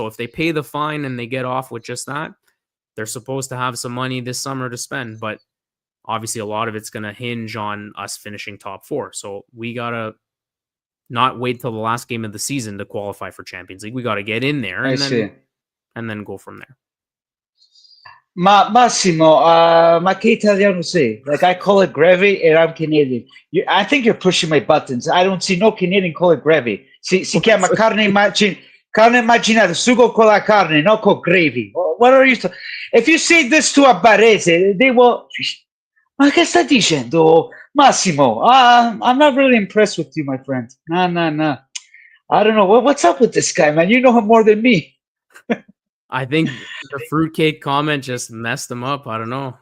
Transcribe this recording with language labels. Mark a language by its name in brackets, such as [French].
[English] So if they pay the fine and they get off with just that, they're supposed to have some money this summer to spend. But obviously, a lot of it's gonna hinge on us finishing top 4. So we gotta not wait till the last game of the season to qualify for Champions League. We got to get in there I see. and then go from there. [Italian] Ma Massimo, ma che italiano sei? [English] Like I call it gravy and I'm Canadian. I think you're pushing my buttons. I don't see no Canadian call it gravy. [Italian] Si chiama carne immaginata, sugo con la carne, not con gravy. [English] What are you If you say this to a Barese, they will... [Italian] Ma che sta dicendo? [English] Massimo, I'm not really impressed with you, my friend. No. I don't know. What's up with this guy, man? You know him more than me. I think the fruitcake comment just messed him up. I don't know.